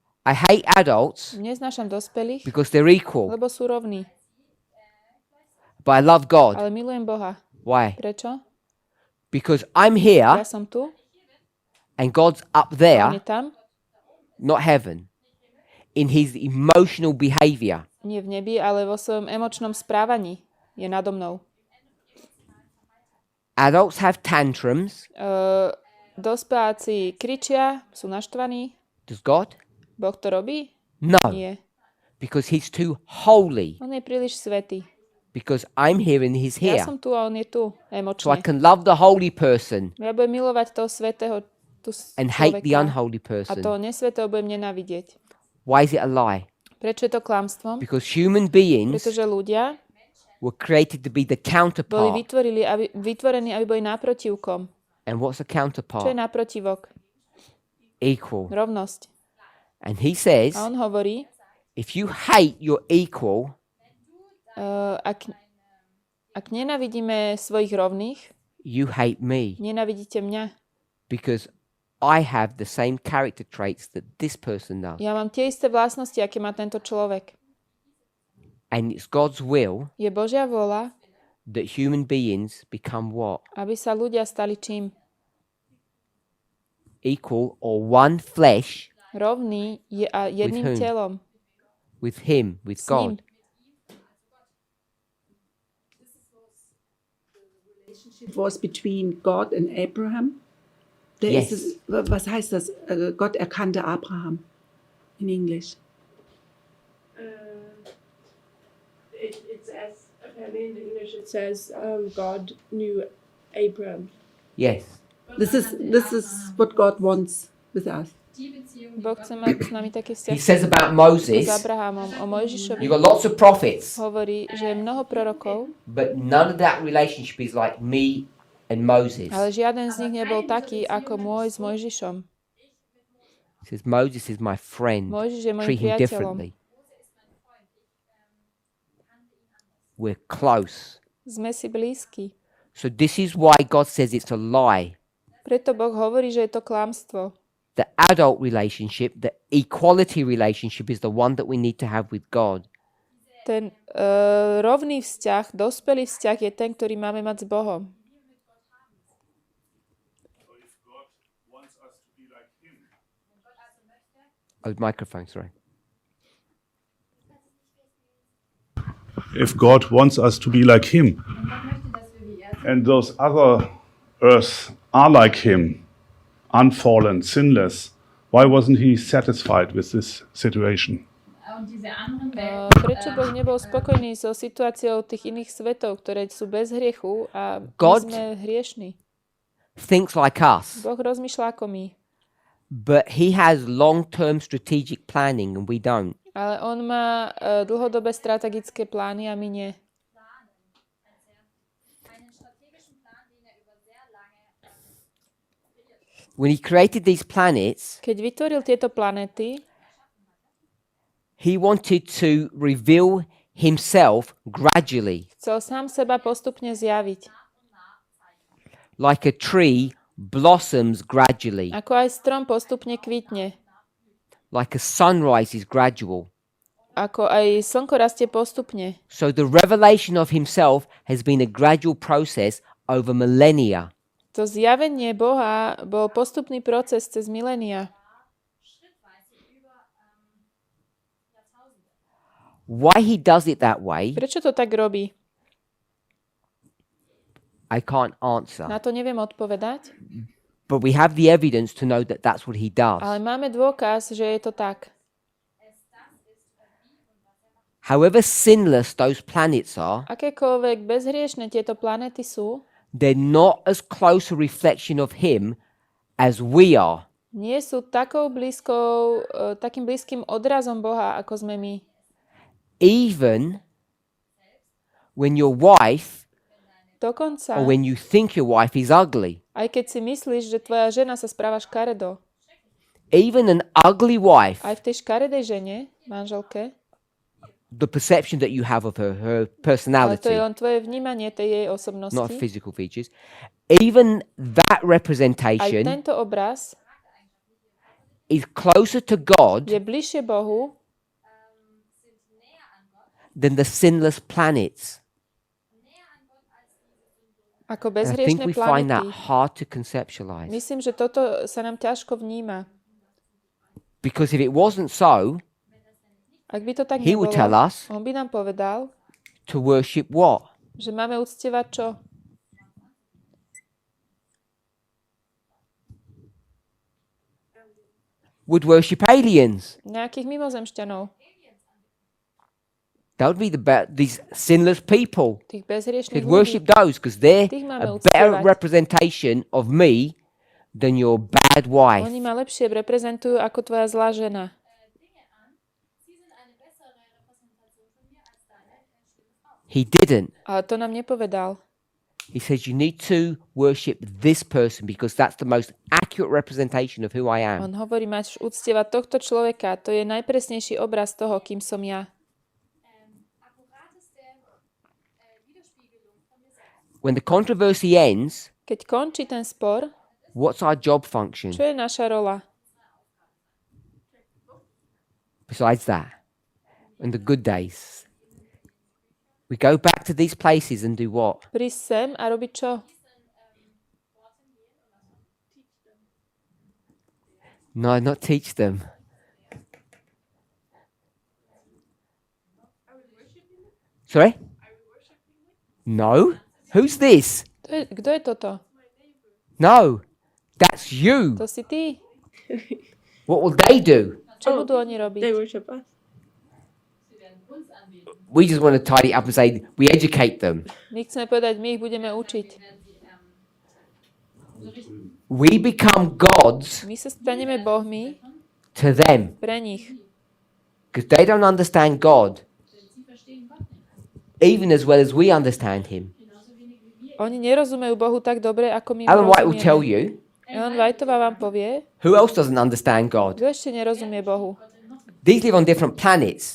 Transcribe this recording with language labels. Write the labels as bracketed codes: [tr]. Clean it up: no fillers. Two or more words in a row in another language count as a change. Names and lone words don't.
[en] I hate adults [sk] Neznášam dospelých, [en] because they're equal, [sk] lebo sú rovní. [en] but I love God. [sk] Ale milujem Boha. [en] Why? [sk] Prečo? [en] Because I'm [sk] Ja [en] here [sk] som tu, [en] and God's up [sk] on je [en] there, [sk] tam, [en] not heaven, in his emotional behavior. [sk] nie v nebi, ale vo svojom emočnom správaní. Je nado mnou. [en] Adults have tantrums. [sk] Dospeláci kričia, sú naštvaní. [en] Does God? [sk] Boh to robí? [en] No, [sk] Nie. [en] because he's too holy. [sk] On je príliš svätý. [en] Because I'm here and he's [sk] Ja [en] here. [sk] som tu a on je tu, [en] So I [sk] emočne. [en] can love the holy person [sk] Ja budem milovať toho svätého, tu [en] and hate the [sk] človeka. [en] unholy [sk] A [en] person. [sk] toho nesvätého budem nenávidieť. [en] Why is it a lie? [sk] Prečo je to klamstvom? [en] Because human beings [sk] Pretože ľudia [en] were created to be the [sk] boli [en] counterpart. [sk] vytvorení, aby boli náprotivkom. [en] And what's a [sk] Čo je [en] counterpart? [sk] náprotivok? [en] Equal. [sk] Rovnosť. [en] And he says, [sk] A on hovorí, [en] if you hate your equal, [sk] ak nenávidíme svojich rovných, [en] you hate me. [sk] nenávidíte mňa. [en] Because I have the same character traits that this person does. [sk] Ja mám tie isté vlastnosti, aké má tento človek. [en] And it's God's will [sk] Je Božia vôľa, [en] that human beings become what? [sk] aby sa ľudia stali čím? [en] Equal or one flesh [sk] Rovný je a jedným [en] whom? [sk] telom. [en] with him, with [sk] S ním. [en] God. It was between God and Abraham. Yes. [de] Was heißt das? Gott erkannte Abraham [en] in English. It says, apparently in English, it says God knew Abraham. Yes. This is what God wants with us. [sk] Boh chce mať s nami také [en] He [sk] vzťahy [en] says about [sk] s [en] Moses, [sk] Abrahamom. O Mojžišovi [en] you've got lots of prophets, [sk] hovorí, že je mnoho prorokov, [en] but none of that relationship is like me and Moses. [sk] ale žiaden z nich nebol taký ako môj s Mojžišom. [en] He says, Moses is my friend. [sk] Mojžiš je môjim [en] Treat him [sk] priateľom. [en] differently. We're close. [sk] Sme si blízki. [en] So this is why God says it's a lie. [sk] Preto Boh hovorí, že je to klamstvo. [en] The adult relationship, the equality relationship is the one that we need to have with God. [sk] Ten rovný vzťah, dospelý vzťah je ten, ktorý máme mať s Bohom. [en] Oh, microphone, sorry. If God wants us to be like Him, and those other earths are like Him, unfallen, sinless, why wasn't He satisfied with this situation? [sk] Prečo Boh nebol spokojný so situáciou tých iných svetov, ktoré sú bez hriechu a my [en] God [sk] sme hriešni? [en] thinks like us, [sk] Boh rozmýšľa ako my, [en] but He has long-term strategic planning and we don't. [sk] ale on má dlhodobé strategické plány a my nie. [en] When He created these planets, [sk] Keď vytvoril tieto planéty, [en] He wanted to reveal Himself gradually, [sk] chcel sám seba postupne zjaviť. [en] like a tree blossoms gradually, [sk] Ako aj strom postupne kvitne. [en] like a sunrise is gradual. [sk] Ako aj slnko rastie postupne. [en] So the revelation of Himself has been a gradual process over millennia. [sk] To zjavenie Boha bol postupný proces cez milénia. [en] Why He does it that way, [sk] Prečo to tak robí? [en] I can't answer. [sk] Na to neviem odpovedať, [en] But we have the evidence to know that that's what He does. [sk] ale máme dôkaz, že je to tak. [en] However sinless those planets are, [sk] Akékoľvek bezhriešne tieto planéty sú, [en] they're not as close a reflection of Him as we are. [sk] nie sú takým blízkym odrazom Boha, ako sme my. [en] Even when your wife, [sk] Dokonca, [en] or when you think your wife is ugly, [sk] aj keď si myslíš, že tvoja žena sa správa škaredo, [en] even an ugly wife, [sk] aj v tej škaredej žene, manželke, [en] the perception that you have of her [sk] ale to [en] personality, [sk] je len tvoje vnímanie tej jej [en] not [sk] osobnosti, [en] physical features, even that [sk] aj [en] representation [sk] tento obraz [en] is closer to God [sk] je bližšie Bohu [en] than the sinless planets. [sk] ako [en] And I think [sk] bezhriešne [en] we find that [sk] planety. [en] hard to conceptualize. [sk] Myslím, že toto sa nám ťažko vníma. [en] Because if it wasn't so, [sk] Ak by to tak [en] he would tell [sk] nebolo, [en] us [sk] on by nám povedal, [en] to worship what? [sk] že máme uctievať čo? [en] Would worship aliens. [sk] Nejakých mimozemšťanov, [en] That would be these sinless people. [sk] tých bezhriešných [en] He'd [sk] ľudí. [en] worship those because they're [sk] Tých máme [en] a better [sk] uctievať. [en] representation of me than your bad wife. [sk] Oni ma lepšie reprezentujú ako tvoja zlá žena. [en] He didn't. [sk] Ale to nám nepovedal. [en] He says you need to worship this person because that's the most accurate representation of who I am. [sk] On hovorí, máš uctievať tohto človeka. To je najpresnejší obraz toho, kým som ja. [en] When the controversy ends, [sk] Keď končí ten spor, [en] what's our job function [sk] čo je naša rola? [en] besides that? In the good days, we go back to these places and do what? [sk] Prísť sem a robiť čo? [en] No, not teach them. Sorry? No? Who's this? [sk] Kto je toto? [en] No, that's you. [sk] To si ty. [en] What will they do? [sk] Čo budú oni [en] They [sk] robiť? [en] worship us. We just want to tidy up and say we educate them. [sk] My chceme povedať, my ich budeme učiť. [en] We become gods [sk] My sa staneme bohmi [en] to them [sk] pre nich. [en] because they don't understand God even as well as we understand Him. [sk] Oni nerozumejú Bohu tak dobre, ako my mu [en] Ellen White will tell [sk] rozumieme. [en] you [sk] Ellen Whiteová vám povie, [en] who else doesn't understand God. [sk] kto ešte nerozumie Bohu. [en] These live on different planets.